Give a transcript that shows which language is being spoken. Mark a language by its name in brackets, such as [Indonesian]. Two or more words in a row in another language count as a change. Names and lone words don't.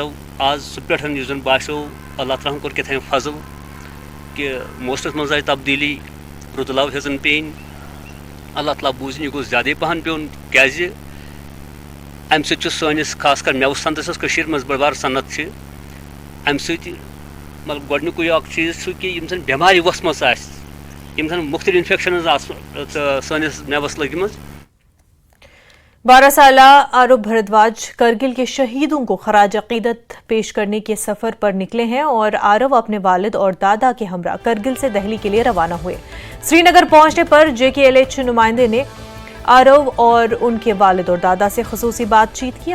[Kashmiri] आज सह पे बासो अल्लाह तआला कोर कथ फजल कि मौसम मज आई तब्दीली, रुतलाव हेजन पेन, अल्लाह तआला बूजन यह गो ज्यादा पहन पेन क्या अम सस खासकर मेव सनतस मज बड़ सनत अम मतलब गोडनुक चीज़ कि बेमारी वसमस मुख्तलिफ इन्फेक्शन सनिस मेवस लगिम। [Hindi] 12 साला आरव भारद्वाज करगिल के शहीदों को खराज अकीदत पेश करने के सफर पर निकले हैं और आरव अपने वालिद और दादा के हमरा करगिल से दिल्ली के लिए रवाना हुए। श्रीनगर पहुंचने पर JKLH नुमाइंदे ने आरव और उनके वालिद और दादा से खुसूसी बातचीत की।